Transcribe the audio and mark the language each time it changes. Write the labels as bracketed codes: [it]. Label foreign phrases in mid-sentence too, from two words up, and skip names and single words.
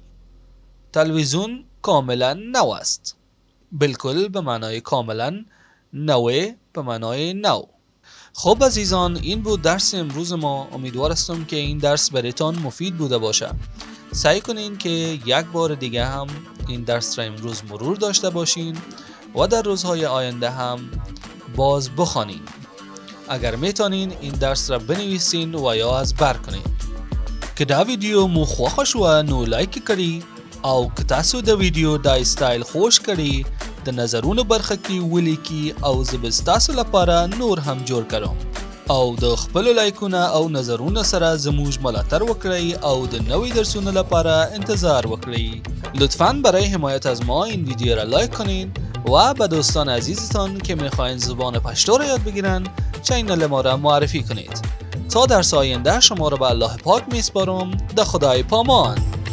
[fa] تلویزیون کاملا نو است. بالکل به معنای کاملا، نوی به معنای نو. خب عزیزان، این بود درس امروز ما. امیدوار هستم که این درس برایتان مفید بوده باشه. سعی کنین که یک بار دیگه هم این درس را امروز مرور داشته باشین و در روزهای آینده هم باز بخوانین. اگر میتونین این درس را بنویسین و یا از بر کنین. [ps] که دا ویډیو مو خوښه شوه نو لایک کړئ، او که تاسو د ویډیو دا سټایل خوښ کړي د نظرونو برخه کې ولیکي، او زه به ستاسو لپاره نور هم جوړ کړم. او د خپلو لایکونه او نظرونو سره زموږ ملاتړ وکړئ او د نوې درسونو لپاره انتظار وکړئ. [fa] لطفاً برای حمایت از ما این ویدیو را لایک کنین و به دوستان عزیزتان که میخواین زبان پشتو را یاد بگیرن چینل ما را معرفی کنید. تا درس آینده شما را به الله پاک میسپارم. [ps] د خدای پامان.